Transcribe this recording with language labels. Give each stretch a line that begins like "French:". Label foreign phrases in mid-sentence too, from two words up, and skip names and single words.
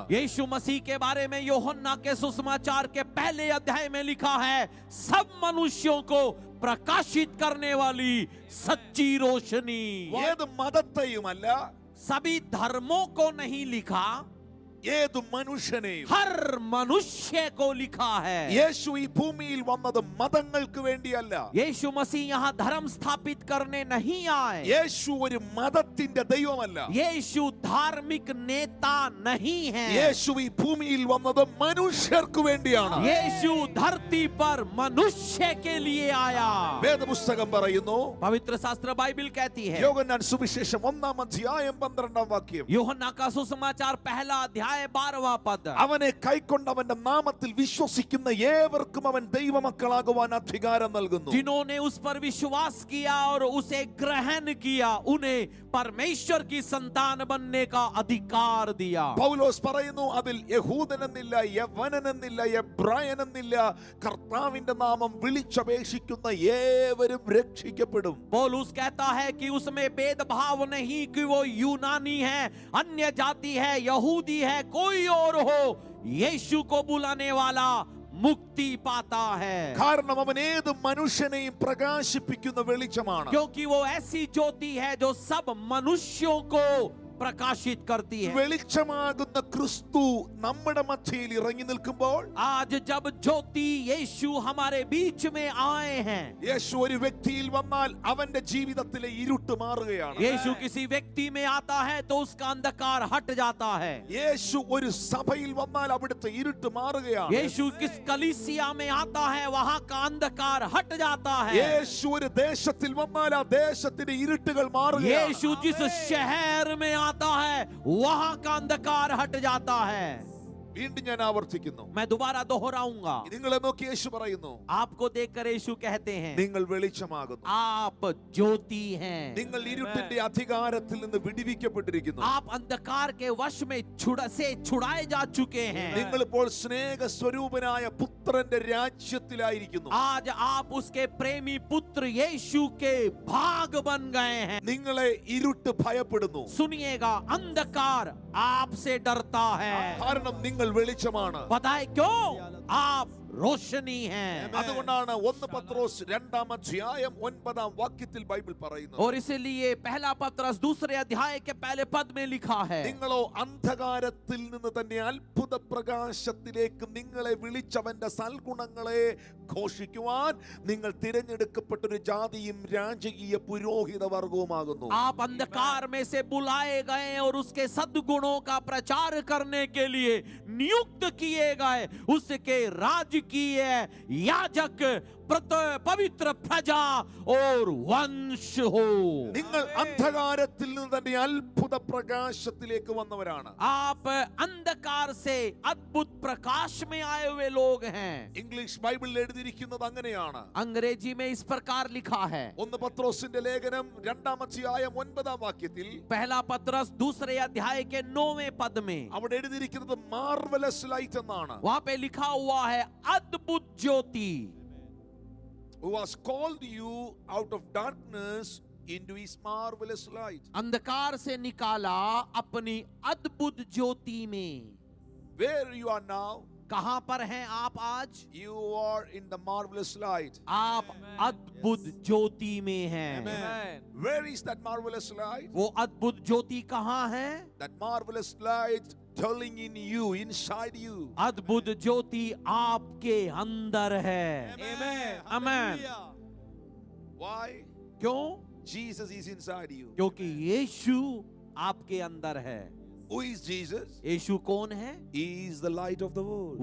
Hindi: यीशु मसीह के बारे में यूहन्ना के सुसमाचार के पहले अध्याय में लिखा है, सब मनुष्यों को प्रकाशित करने वाली सच्ची रोशनी.
Malayalam: ഏത് മതത്തെയുമല്ല,
Hindi: सभी धर्मों को नहीं लिखा,
Malayalam: ഏത് മനുഷ്യനെയും.
Hindi: हर मनुष्य को लिखा है.
Malayalam: യേശു ഈ ഭൂമിയിൽ വന്നത് മതങ്ങൾക്ക് വേണ്ടിയല്ല.
Hindi: यीशु मसीह यहाँ धर्म स्थापित करने नहीं आए.
Malayalam: യേശു ഒരു മതത്തിന്റെ ദൈവമല്ല.
Hindi: यीशु धार्मिक नेता नहीं है.
Malayalam: യേശു ഈ ഭൂമിയിൽ വന്നത് മനുഷ്യർക്ക് വേണ്ടിയാണ്.
Hindi: यीशु धरती पर मनुष्य के लिए आया.
Malayalam: വേദപുസ്തകം പറയുന്നു,
Hindi: पवित्र शास्त्र बाइबल कहती है,
Malayalam: യോഹന്നാൻ സുവിശേഷം 1-ാം അധ്യായം 12-ാം വാക്യം,
Hindi: यूहन्ना का सुसमाचार पहला अध्याय 12वां पद,
Malayalam: അവനെ കൈക്കൊണ്ടവന്റെ നാമത്തിൽ വിശ്വസിക്കുന്ന ഏവർക്കും അവൻ ദൈവമക്കളാകുവാൻ അധികാരം നൽകുന്നു.
Hindi: जिन्होंने उस पर विश्वास किया और उसे ग्रहण किया, उन्हें परमेश्वर की संतान बनने का अधिकार दिया.
Malayalam: പൗലോസ് പറയുന്നു, അതിൽ യഹൂദനെന്നില്ല, യവനനെന്നില്ല, എബ്രായനെന്നില്ല, കർത്താവിന്റെ നാമം വിളിച്ചപേക്ഷിക്കുന്ന ഏവരും രക്ഷിക്കപ്പെടും.
Hindi: पौलुस कहता है कि उसमें भेदभाव नहीं कि वो यूनानी है, अन्य जाति है, यहूदी है, कोई और हो, यीशु को बुलाने वाला मुक्ति पाता है.
Malayalam: കാരണം അവൻ ഏത് മനുഷ്യനെയും പ്രകാശിപ്പിക്കുന്ന വെളിച്ചമാണ്.
Hindi: क्योंकि वो ऐसी ज्योति है जो सब मनुष्यों को प्रकाशित करती है.
Malayalam: വെളിച്ചമാകുന്ന ക്രിസ്തു നമ്മുടെ മധ്യയിൽ ഇറങ്ങി നിൽക്കുമ്പോൾ,
Hindi: आज जब ज्योति यीशु हमारे बीच में आए हैं,
Malayalam: യേശു ഒരു വ്യക്തിയിൽ വന്നാൽ അവന്റെ ജീവിതത്തിലെ ഇരുട്ട് മാറുകയാണ്.
Hindi: यीशु किसी व्यक्ति में आता है तो उसका अंधकार हट जाता है.
Malayalam: യേശു ഒരു സഭയിൽ വന്നാൽ അവിടുത്തെ ഇരുട്ട് മാറുകയാണ്.
Hindi: यीशु किस कलीसिया में आता है वहां का अंधकार हट जाता है.
Malayalam: യേശു ഒരു ദേശത്തിൽ വന്നാൽ ആ ദേശത്തിന്റെ ഇരുട്ടുകൾ മാറുകയാണ്.
Hindi: यीशु जिस शहर में आता है वहां का अंधकार हट जाता है.
Malayalam: വീണ്ടും ഞാൻ ആവർത്തിക്കുന്നു,
Hindi: मैं दोबारा दोहराऊंगा.
Malayalam: നിങ്ങളെ നോക്കി യേശു പറയുന്നു,
Hindi: आपको देखकर यीशु कहते हैं,
Malayalam: നിങ്ങൾ വെളിച്ചമാകുന്നു.
Hindi: आप ज्योति हैं.
Malayalam: നിങ്ങൾ ഇരുട്ടിന്റെ അധികാരത്തിൽ നിന്ന് വിടുവിക്കപ്പെട്ടിരിക്കുന്നു.
Hindi: आप अंधकार के वश में छुड़ाए जा चुके हैं.
Malayalam: നിങ്ങൾ ഇപ്പോൾ സ്നേഹ സ്വരൂപനായ പുത്രന്റെ രാജ്യത്തിലായിരിക്കുന്നു.
Hindi: आज आप उसके प्रेमी पुत्र यीशु के भाग बन गए हैं.
Malayalam: നിങ്ങളെ ഇരുട്ട് ഭയപ്പെടുന്നു.
Hindi: सुनिएगा, अंधकार आपसे डरता है.
Malayalam: കാരണം നിങ്ങൾ വെളിച്ചമാണ്.
Hindi: बताए क्यों? आप रोशनी हैं.
Malayalam: അതുകൊണ്ടാണ് 1 പത്രോസ് 2-ാം അധ്യായം 9-ാം വാക്യത്തിൽ ബൈബിൾ പറയുന്നത്,
Hindi: और इसीलिए पहला पत्रस दूसरे अध्याय के पहले पद में लिखा है,
Malayalam: നിങ്ങളോ അന്ധകാരത്തിൽ നിന്ന് തന്നെ അത്ഭുത പ്രകാശത്തിലേക്ക് നിങ്ങളെ വിളിച്ചവന്റെ സൽഗുണങ്ങളെ ഘോഷിക്കുവാൻ നിങ്ങൾ തിരഞ്ഞെടുക്കപ്പെട്ടൊരു ജാതിയും രാജകീയ പുരോഹിത വർഗവുമാകുന്നു.
Hindi: आप अंधकार में से बुलाए गए और उसके सद्गुणों का प्रचार करने के लिए नियुक्त किए गए, उसके राजकीय याजक, पवित्र प्रजा और वंश हो.
Malayalam: നിങ്ങൾ അന്ധകാരത്തിൽ നിന്ന് തന്നെ അത്ഭുത പ്രകാശത്തിലേക്ക് വന്നവരാണ്.
Hindi: आप अंधकार से अद्भुत प्रकाश में आए हुए लोग हैं.
Malayalam: ഇംഗ്ലീഷ് ബൈബിളിൽ എഴുതിയിരിക്കുന്നത് അങ്ങനെയാണ്.
Hindi: अंग्रेजी में इस प्रकार लिखा है.
Malayalam: 1 പത്രോസിന്റെ ലേഖനം 2-ാം അധ്യായം 9-ാം വാക്യത്തിൽ
Hindi: पहला पत्रस दूसरे अध्याय के 9वें पद में
Malayalam: അവിടെ എഴുതിയിരിക്കുന്നത്
English: marvelous light
Malayalam: എന്നാണ്.
Hindi: वहां पे लिखा हुआ है, अद्भुत ज्योति.
English: Who has called you out of darkness into his marvelous light.
Hindi: अंधकार से निकाला अपनी अद्भुत ज्योति में.
English: Where you are now,
Hindi: कहां पर हैं आप आज?
English: You are in the marvelous light.
Hindi: आप अद्भुत ज्योति में हैं।
English: Amen. Where is that marvelous light?
Hindi: वो अद्भुत ज्योति कहां है?
English: That marvelous light dwelling in you, inside you.
Hindi: अद्भुत ज्योति आपके अंदर है।
English: Amen. Amen. Hallelujah. Why?
Hindi: क्यों?
English: Jesus is inside you.
Hindi: क्योंकि यीशु आपके अंदर है।
English: Who is Jesus?
Hindi: यीशु कौन है?
English: He is the light of the world.